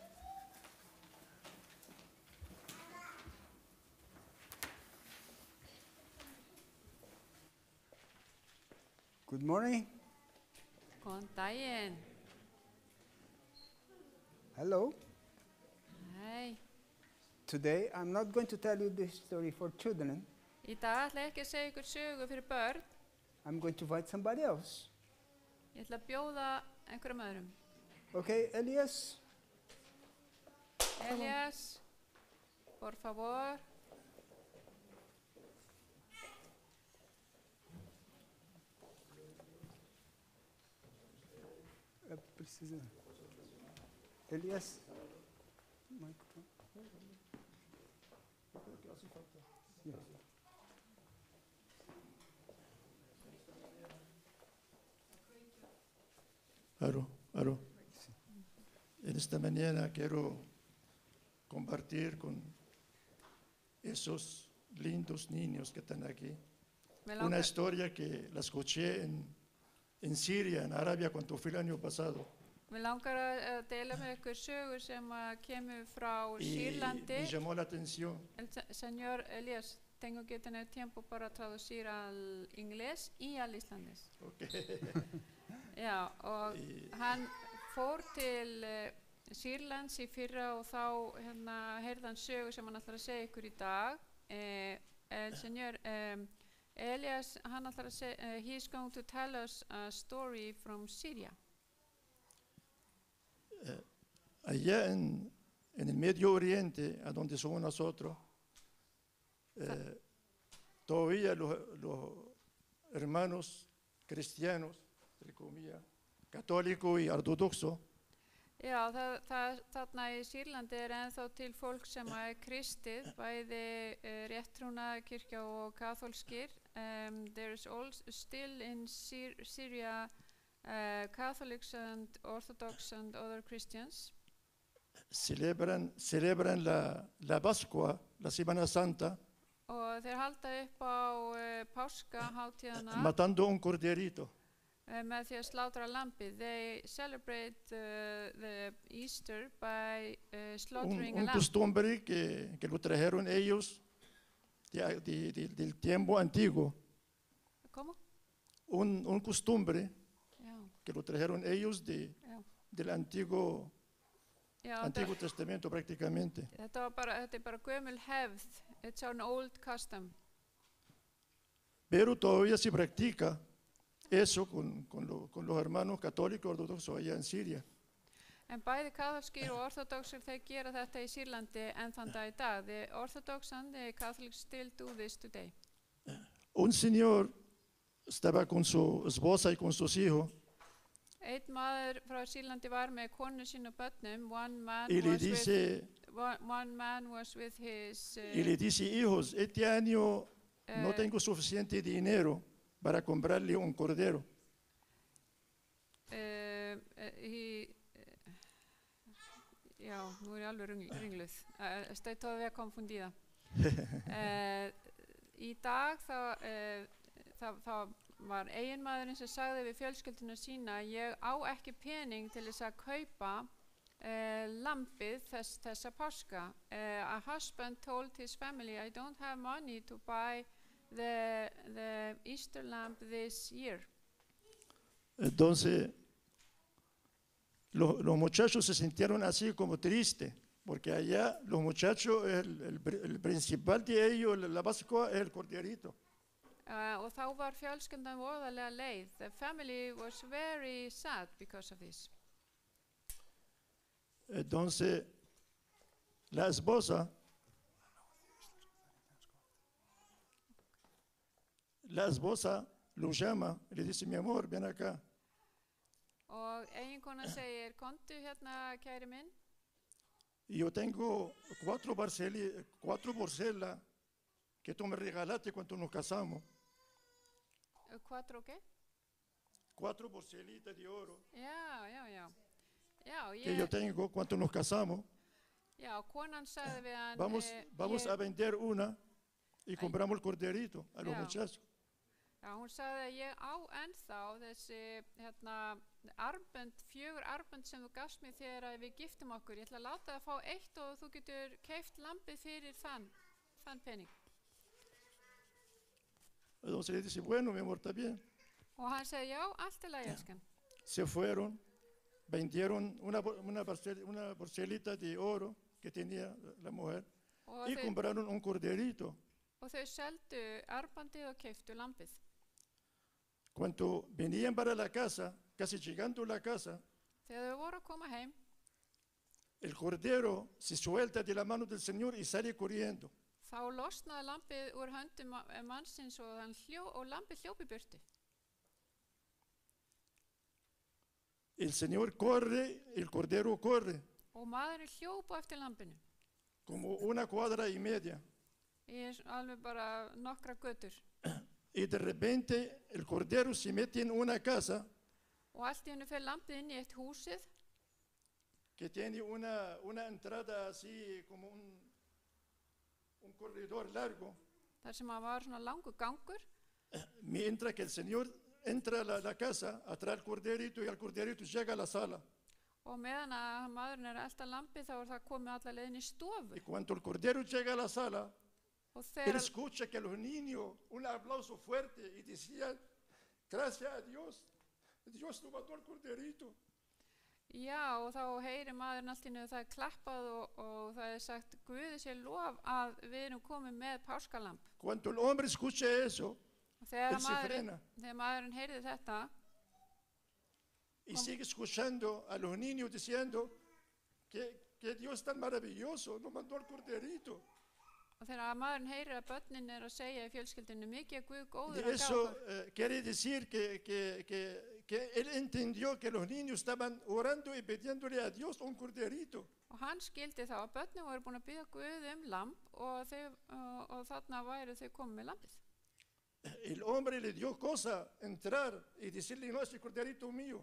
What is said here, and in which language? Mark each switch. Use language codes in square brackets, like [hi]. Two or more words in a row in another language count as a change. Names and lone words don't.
[en] Good morning. [is] Góðan daginn. [en] Hello. [is] Hei. [en] Today I'm not going to tell you this story for children. [is] Í dag ætla ég ekki að segja ykkur sögu fyrir börn. [en] I'm going to invite somebody else. [is] Ég ætla að bjóða einhverjum öðrum. [en] Okay, Elias? Elias, [es] por favor. Precisa. [en] Elias. Microphone. Yeah. [es] Aló. En esta mañana quiero compartir con esos lindos niños que están aquí Me una [is] langar, [es] historia que la escuché en Siria, en Arabia, cuando fui el año pasado. [is] mig langar að deila með ykkur sögur sem að kemur frá [es] Y [is] Sýrlandi. [es] me llamó la atención Señor Elias, tengo que tener tiempo para traducir al inglés y al islandés. porque [is] Já, og hann fór til Sýrlands í fyrra og þá heyrði hann sögu sem hann ætlar að segja ykkur í dag. [es] El señor [is] Elias, hann ætlar að segja, [en] he's going to tell us a story from Syria. [es] allá en el Medio Oriente, a donde somos nosotros, todavía los hermanos cristianos, entre comillas, católicos y ortodoxos, [is] Já, þarna í Sýrlandi ennþá til fólk sem er kristið, bæði rétttrúna kirkja og kaþólskir. [en] There is also still in Syria Catholics and Orthodox and other Christians. [es] celebran la Pascua, la Semana Santa, [is] Og þeir halda upp á páskahátíðana [es] matando un corderito. [is] með því að slátra lambið. [en] They celebrate the Easter by slaughtering a [es] Un [en] lamb. [es] costumbre que lo trajeron ellos del tiempo antiguo. ¿Cómo? Un costumbre [is] Já, [es] que lo trajeron ellos [is] já. [es] del Antiguo [is] Já, [es] Testamento prácticamente. [is] þetta er bara gömul hefð. [en] It's an old custom. [es] Pero todavía se practica eso con los hermanos católicos ortodoxos allá en Siria. [is] En bæði kaþólskir og orthodoxir þeir gera þetta í Sýrlandi enn þann dag í dag. [en] The Orthodox and the Catholics still do this today. [es] Un señor estaba con su esposa y con sus hijos [is] Einn maður frá Sýrlandi var með konu sín og börnum. [es] y le dice, [en] One man was with his [es] hijos, este año no eh, tengo suficiente dinero para comprarle un cordero. [is] Já, nú er ég alveg ringluð. [es] Estoy todavía confundida. [is] Í dag þá var eiginmaðurinn sem sagði við fjölskylduna sína: ég á ekki pening til þess að kaupa lambið þessa páska. [en] A husband told his family, I don't have money to buy the Easter lamb this year. [es] Entonces, los muchachos se sintieron así como tristes, porque allá los muchachos, el principal de ellos, la Pascua, es el corderito. [is] Og þá var fjölskyldan voðalega leið. [en] The family was very sad because of this. [es] Entonces, la esposa lo llama y le dice, mi amor, ven acá. [is] Og eiginkona segir: komdu hérna, kæri minn. [es] Y yo tengo cuatro porcelas que tú me regalaste cuando nos casamos. Quattro qué? 4 porcelitas de oro [is] Já, [es] que yo tengo cuando nos casamos. [is] já, konan sagði við hann: [es] Vamos a vender una y compramos el corderito a los Ya. muchachos. [is] Já, hún sagði að ég á ennþá þessi armbönd, 4 armbönd sem þú gafst mér þegar að við giftum okkur. Ég ætla að láta það fá 1 og þú getur keypt lambið fyrir þann pening. [es] Entonces le dice, bueno, mi amor, está bien. [is] Og hann sagði: já, allt í lagi, elskan. [es] Se fueron, vendieron una porcelita de oro que tenía la mujer [is] Og [es] y compraron un corderito. [is] þau seldu armbandið og keyptu lambið. [es] Cuando venían para la casa, casi llegando a la casa, [is] Þegar þau voru að koma heim, [es] el cordero se suelta de la mano del Señor y sale corriendo. [is] Þá losnaði lambið úr höndum mannsins og, og lambið hljóp í burtu. [es] El Señor corre, el cordero corre, [is] Og maðurinn hljóp á eftir lambinu. [es] como 1,5 cuadras. [is] Í alveg bara nokkra götur. [es] Y de repente el cordero se mete en una casa [is] Og allt í hennu fer lambið inn í eitt húsið [es] que tiene una entrada así como un corredor largo, [is] þar sem að var svona langur gangur. [es] mientras que el Señor entra a la casa, atrae al corderito y el corderito llega a la sala. [is] Og meðan að maðurinn að elta lambið þá það komið alla leiðin í stofu. [es] Y cuando el cordero llega a la sala, [is] Og [es] él [is] þegar, [es] escucha que los niños, un aplauso fuerte y decían, gracias a Dios, Dios nos mató al corderito. [is] já, og þá heyrir maðurinn allt í hennu það klappað og það sagt Guði sé lof að við erum komið með páskalamb. [es] Cuando el hombre escucha eso, [is] Og þegar [es] él se frena [is] maðurinn heyrði þetta [es] y sigue escuchando a los niños diciendo que Dios tan maravilloso nos mandó al corderito. [is] og þegar maðurinn heyrir að börnin að segja í fjölskyldinu mikið Guð [es] Y [is] góður að [es] eso [is] gáfa. [es] quiere decir que él entendió que los niños estaban orando y pidiéndole a Dios un corderito. [is] Og hann skildi þá að börnin voru búin að biðja Guð lamb og þarna væru þau komið með lambið. [es] El hombre le dio cosa entrar y decirle, no, es el corderito mío.